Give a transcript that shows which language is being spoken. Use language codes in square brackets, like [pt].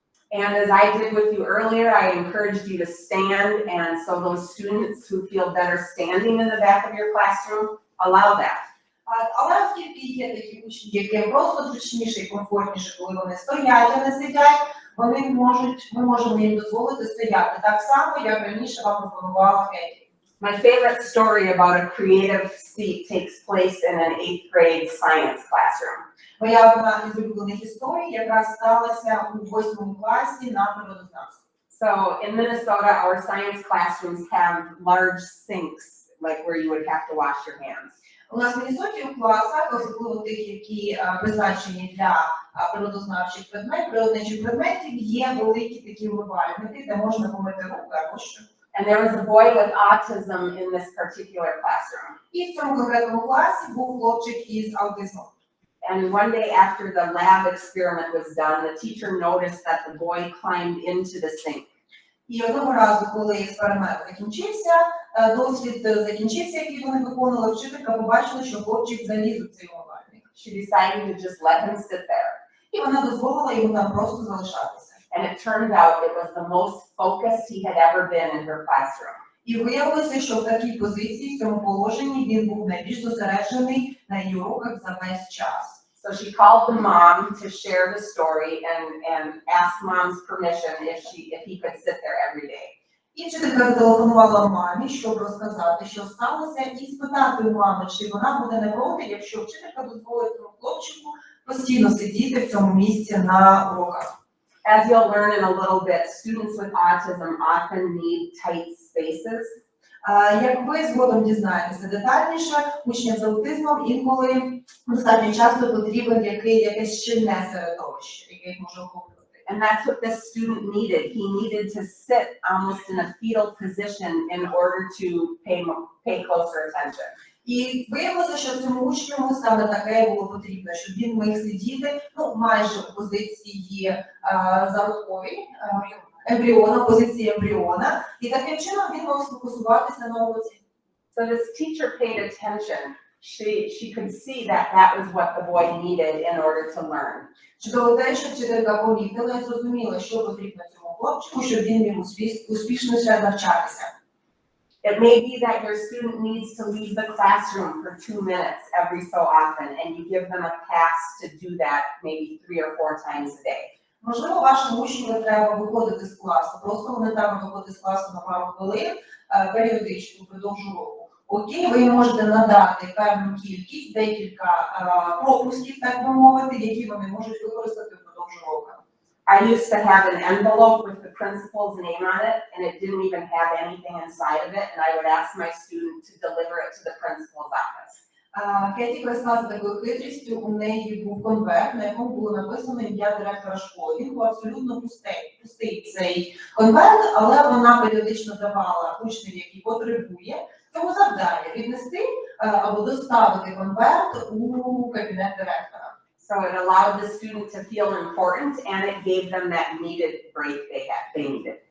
[en] And as I did with you earlier, I encouraged you to stand, and so those students who feel better standing in the back of your classroom, allow that. [uk] Але оскільки є такі учні, яким просто зручніше і комфортніше, коли вони стоять, а не сидять, ми можемо їм дозволити стояти. Так само, як раніше вам пропонувала Кеті. [en] My favorite story about a creative seat takes place in an 8th grade science classroom. [uk] Моя одна із улюблених історій якраз сталася у 8 класі на природознавстві. [en] So in Minnesota, our science classrooms have large sinks, like where you would have to wash your hands. [uk] У нас в Міннесоті у класах, особливо тих, які призначені для природознавчих природничих предметів, є великі такі вмивальники, де можна помити руки або що. [en] And there was a boy with autism in this particular classroom. [uk] І в цьому конкретному класі був хлопчик із аутизмом. [en] And one day after the lab experiment was done, the teacher noticed that the boy climbed into the sink. [uk] І одного разу, коли експеримент закінчився, дослід закінчився, який вони виконували, вчителька побачила, що хлопчик заліз у цей умивальник. [en] She decided to just let him sit there. [uk] І вона дозволила йому там просто залишатися. [en] And it turned out it was the most focused he had ever been in her classroom. [uk] І виявилося, що в такій позиції, в цьому положенні, він був найбільш зосереджений на її уроках за весь час. [en] So she called the mom to share the story and asked mom's permission if he could sit there every day. [uk] І вчителька зателефонувала мамі, щоб розказати, що сталося, і спитати у мами, чи вона буде не проти, якщо вчителька дозволить цьому хлопчику постійно сидіти в цьому місці на уроках. [en] As you'll learn in a little bit, students with autism often need tight spaces. [uk] Як ви згодом дізнаєтеся детальніше, учням з аутизмом інколи достатньо часто потрібен якесь щільне середовище, яке їх може охоплювати. [en] And that's what this student needed. He needed to sit almost in a fetal position in order to pay closer attention. [uk] І виявилося, що цьому учню саме таке було потрібно, щоб він міг сидіти, майже у позиції зародковій, ембріона, позиції ембріона, і таким чином він мав сфокусуватися на уроці. [en] So this teacher paid attention. She could see that was what the boy needed in order to learn. [uk] Чудово те, що вчителька помітила і зрозуміла, що потрібно цьому хлопчику, щоб він міг успішніше навчатися. [en] It may be that your student needs to leave the classroom for 2 minutes every so often, and you give them a pass to do that maybe 3 or 4 times a day. [uk] Можливо, вашому учню треба виходити з класу, просто елементарно виходити з класу на пару хвилин, періодично, впродовж року. Окей, ви їм можете надати певну кількість, декілька пропусків, так би мовити, які вони можуть використати впродовж року. [en] I used to have an envelope with the principal's name on it, and it didn't even have anything inside of it, and I would ask my student to deliver it to the principal's office. [uk] Кеті користалася такою хитрістю, у неї був конверт, на якому було написано ім'я директора школи. Він був абсолютно пустий цей конверт, але вона періодично давала учневі, який потребує цього завдання, віднести або доставити конверт у кабінет директора. [en] So it allowed the student to feel important, and it gave them that needed break they needed.